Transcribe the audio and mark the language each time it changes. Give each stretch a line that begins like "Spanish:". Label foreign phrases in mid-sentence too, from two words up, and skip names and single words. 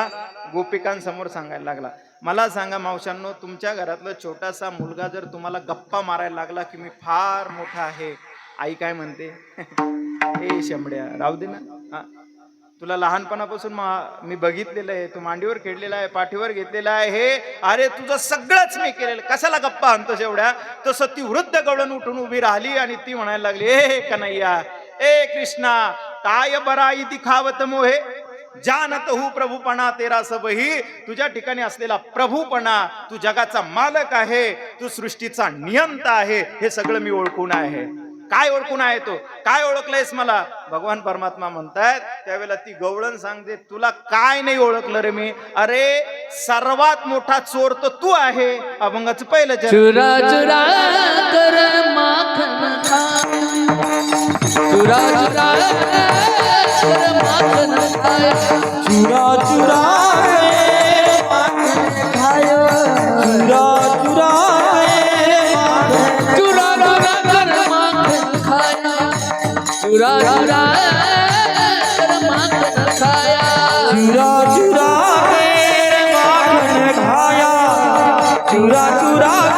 Marathi: गोपिकांसमोर सांगायला लागला. मला सांगा मावशांनो, तुमच्या घरातला छोटासा मुलगा जर तुम्हाला गप्पा मारायला लागला की मी फार मोठा आहे, आई काय म्हणते? ए शंभड्या राहू दे ना, तुला लहानपणापासून मी बघितलेलं आहे, तू मांडीवर खेळलेला आहे, पाठीवर घेतलेला आहे, हे अरे तुझं सगळंच मी केलेलं, कशाला गप्पा आणतोस एवढ्या? तसं ती वृद्ध गवळण उठून उभी राहिली आणि ती म्हणायला लागली,
Hindi: ए कन्हैया, ए कृष्णा, काय बराई दिखावत मोहे, जानत हूँ प्रभुपणा तेरा सबही.
Marathi: तुझ्या ठिकाणी असलेला प्रभुपणा, तू जगाचा मालक आहे, तू सृष्टीचा नियंता आहे, हे सगळं मी ओळखून आहे. काय ओळखून आहे? तो काय ओळखलंयस मला? भगवान परमात्मा म्हणतायत त्यावेळेला ती गवळण सांगते, तुला काय नाही ओळखलं रे मी? अरे सर्वात मोठा चोर तर तू आहे. अभंगाचं पहिलं
Hindi: चुरा चुरा कर माखन खा, चुरा चुरा कर माखन खाय, चुरा चुरा माखन खाय, चुरा चुरा चुरा चुरा कर माखन खाया, चुरा चुरा कर माखन खाया, चुरा चुरा कर माखन खाया, चुरा चुरा